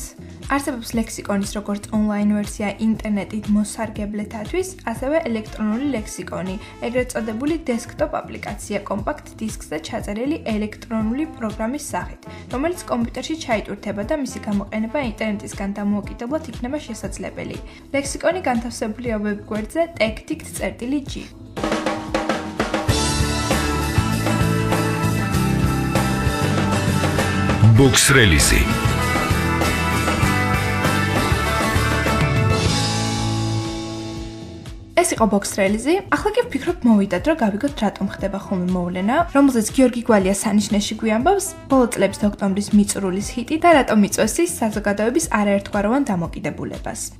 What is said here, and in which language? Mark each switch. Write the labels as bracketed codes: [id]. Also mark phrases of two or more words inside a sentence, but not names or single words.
[ka] არსებობს ლექსიკონის როგორც ონლაინ ვერსია ინტერნეტით მოსარგებლეთათვის, ასევე ელექტრონული ლექსიკონი, ეგრეთ წოდებული დესკტოპ აპლიკაცია კომპაქტ დისკზე ჩაწერილი ელექტრონული პროგრამის სახით, რომელიც კომპიუტერში ჩაიტვირთება და მისი გამოყენება ინტერნეტისგან დამოუკიდებლად იქნება შესაძლებელი. ლექსიკონი განთავსებულია ვებგვერდზე tech.dict.g. Box Release. ეს იყო Box Release. ახლა კი ვფიქრობ მოვიდათ, რომ გავიგოთ რატომ ხდება ხოლმე მოვლენა, რომელზეც გიორგი გვალია სანიშნეში გვიამბობს ბოლო წლების ოქტომბრის მიწურულის ჰიტი და რატომ იწვევს ის საზოგადოების არაერთგვაროვან დამოკიდებულებას.